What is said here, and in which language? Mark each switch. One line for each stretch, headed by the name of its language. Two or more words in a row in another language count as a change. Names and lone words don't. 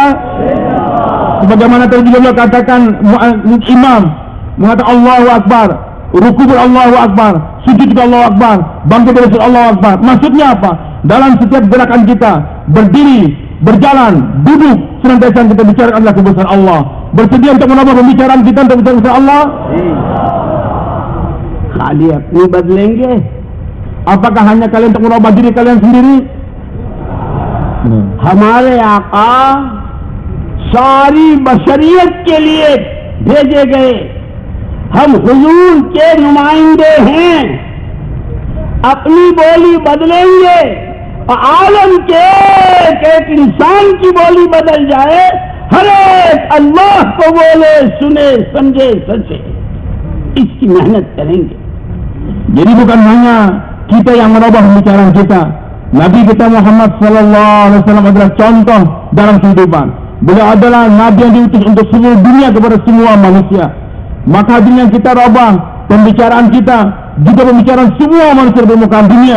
Indonesian: Sebagaimana tadi beliau katakan, imam mengatakan
Arabic: الله أكبر,
Indonesian: ruku
Arabic: الله أكبر,
Indonesian: sujud
Arabic: الله أكبر,
Indonesian: bangkit dari sujud
Arabic: الله أكبر.
Indonesian: Maksudnya apa? Dalam setiap gerakan kita, berdiri, berjalan, duduk, senantiasa kita bicarakan adalah kebesaran Allah. Bersedia untuk menambah pembicaraan kita untuk bicara kebesaran Allah?
Hindi: खाली अपनी बदलेंगे,
Indonesian: Apakah hanya kalian untuk merubah diri kalian sendiri?
Hindi: हमारे आका सारी बशरियत के लिए भेजे गए, हम हुजूर के नुमाइंदे हैं। अपनी बोली बदलेंगे और आलम के एक इंसान की बोली बदल जाए, हर एक अल्लाह को बोले, सुने, समझे, सचे, इसकी मेहनत करेंगे.
Indonesian: Jadi bukan hanya kita yang merubah pembicaraan kita. Nabi kita Muhammad
Arabic: صلى الله عليه وسلم
Indonesian: adalah contoh dalam kehidupan. Beliau adalah nabi yang diutus untuk seluruh dunia kepada semua manusia. Maka hadirin kita rubah pembicaraan kita, juga pembicaraan semua manusia di permukaan dunia.